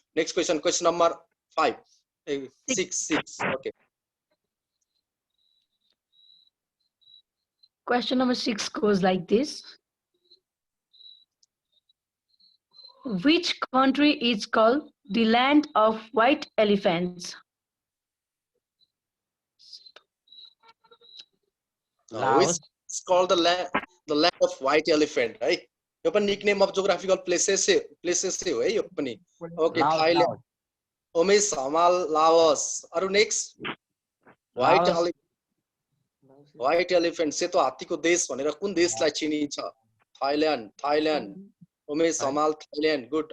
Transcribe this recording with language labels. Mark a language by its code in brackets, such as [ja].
[en] Next question question number 5 6 okay. Question number 6 goes like this. Which country is called the land of white elephants? Which is called the land of white elephant है. [ne] यो पनि [en] nickname of geographical places [ne] हो है यो पनि. Okay Thailand Umesh Hamal Laos. अरु next [en] white elephant [ne] सेतो हात्तीको देश भनेर कुन देशलाई चिनिन्छ? [en] Thailand Umesh Hamal Thailand. Good.